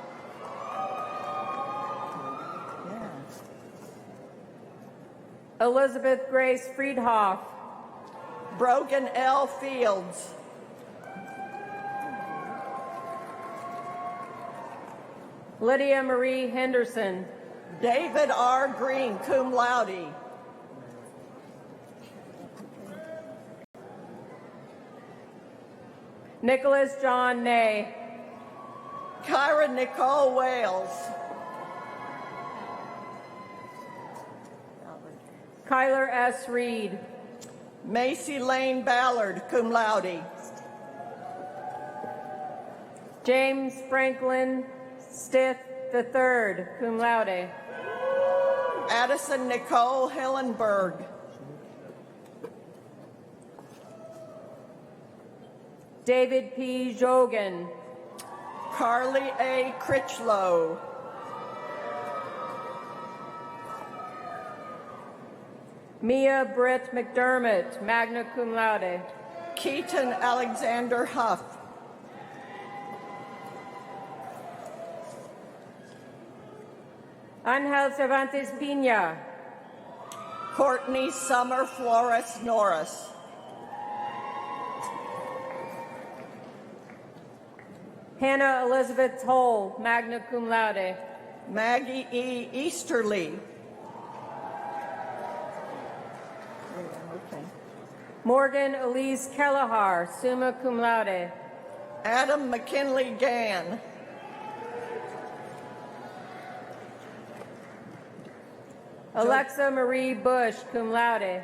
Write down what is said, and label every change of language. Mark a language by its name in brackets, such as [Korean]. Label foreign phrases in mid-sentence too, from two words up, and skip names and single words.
[English] Elizabeth Grace Friedhoff. Brogan L. Fields. Lydia Marie Henderson. David R. Green, [Latin] cum laude. [English] Nicholas John Ney. Kyra Nicole Wales. Kyler S. Reed. Macy Lane Ballard, [Latin] cum laude. [English] James Franklin Stith III, [Latin] cum laude. [English] Addison Nicole Hillenberg. David P. Jogan. Carly A. Critchlow. Mia Britt McDermott, [Latin] magna cum laude. [English] Keaton Alexander Huff. Angel Cervantes Pina. Courtney Summer Flores Norris. Hannah Elizabeth Toll, [Latin] magna cum laude. [English] Maggie E. Easterly. Morgan Elise Kelleher, [Latin] summa cum laude. [English] Adam McKinley Gann. Alexa Marie Bush, [Latin] cum laude.